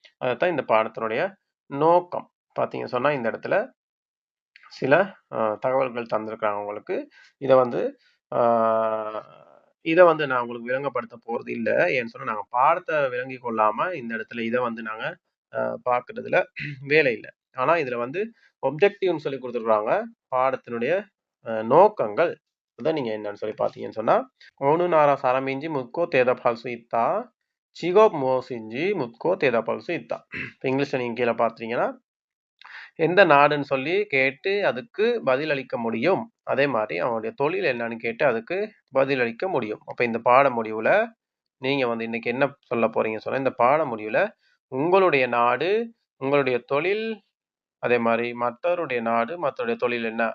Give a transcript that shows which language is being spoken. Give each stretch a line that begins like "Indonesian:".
Tamil: அதத்தான் இந்த பாடத்தினுடைய நோக்கம். பார்த்தீங்கன்னு சொன்னா, இந்த இடத்துல சில தகவல்கள் தந்திருக்காங்க உங்களுக்கு. இத வந்து ஆ இத வந்து நான் உங்களுக்கு விளங்கப்படுத்த போறது இல்ல. ஏன்னு சொன்னா, நாங்க பாடத்த விளங்கிக் கொள்ளாம இந்த இடத்துல இத வந்து நாங்க பார்க்கிறதுல வேலை இல்ல. ஆனா இதுல வந்து ஒப்ஜெக்டிவ்ன்னு சொல்லி குடுத்துருக்காங்க. பாடத்தினுடைய நோக்கங்கள். அதான் நீங்க என்னன்னு சொல்லி பார்த்தீங்கன்னு சொன்னா,
Korean: "어느 나라 사람인지 묻고 대답할 수 있다. 직업 무엇인지 묻고 대답할 수 있다."
Tamil: இப்ப இங்கிலீஷ்ல நீங்க கீழ பார்த்தீங்கன்னா, எந்த நாடுன்னு சொல்லி கேட்டு அதுக்கு பதிலளிக்க முடியும். அதே மாரி அவனுடைய தொழில் என்னன்னு கேட்டு அதுக்கு பதிலளிக்க முடியும். அப்ப இந்த பாட முடிவுல நீங்க வந்து இன்னைக்கு என்ன சொல்லப் போறீங்கன்னு சொன்னா, இந்த பாட முடிவுல உங்களுடைய நாடு, உங்களுடைய தொழில், அதே மாரி மற்றவருடைய நாடு, மற்றவருடைய தொழில் என்ன?